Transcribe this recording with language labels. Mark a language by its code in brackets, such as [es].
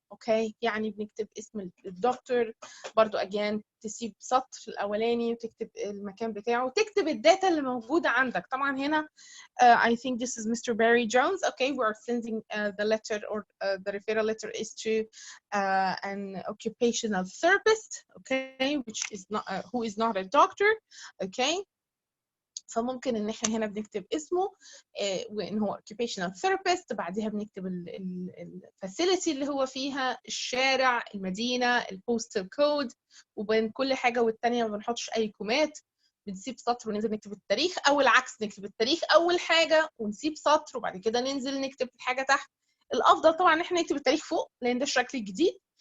[ar] اوكي، يعني بنكتب اسم الدكتور برضو again، تسيب سطر الاولاني وتكتب المكان بتاعه وتكتب الداتا اللي موجودة عندك. طبعا هنا [en] I think this is Mr. Barry Jones. Okay, we are sending the letter or the referral letter is to an occupational therapist, okay, which is not who is not a doctor. [ar] Okay, فممكن ان احنا هنا بنكتب اسمه وان هو occupational therapist، بعدها بنكتب الفاسيلتي اللي هو فيها، الشارع، المدينه، البوستال كود، وبين كل حاجه والتانيه ما بنحطش اي كومات، بنسيب سطر وننزل نكتب التاريخ، او العكس نكتب التاريخ اول حاجه ونسيب سطر وبعد كده ننزل نكتب الحاجه تحت. الافضل طبعا ان احنا نكتب التاريخ فوق لان ده الشكل الجديد،